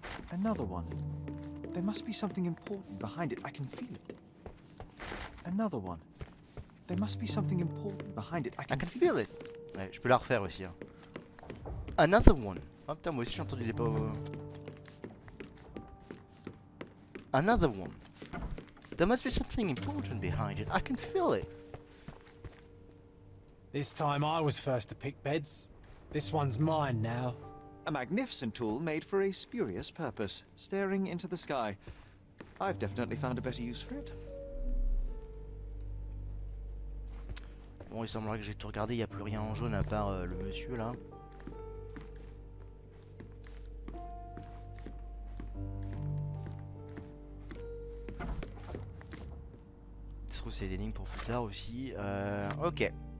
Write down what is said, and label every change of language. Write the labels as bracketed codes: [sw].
[en] Another one. There must be something important behind it. I can feel it. Another one. There must be something important behind it. I can feel it. [fr] Ouais, je peux la refaire aussi. Hein. [en] Another one. [fr] Ah putain, moi aussi j'ai entendu des pas... [en] Another one. There must be something important behind it. I can feel it. This time I was first to pick beds. This one's mine now. A magnificent tool made for a spurious purpose, staring into the sky. I've definitely found a better use for it. [fr] Bon, il semblerait que j'ai tout regardé, il n'y a plus rien en jaune à part le monsieur là. Je trouve que c'est des énigmes pour plus tard aussi. Ok.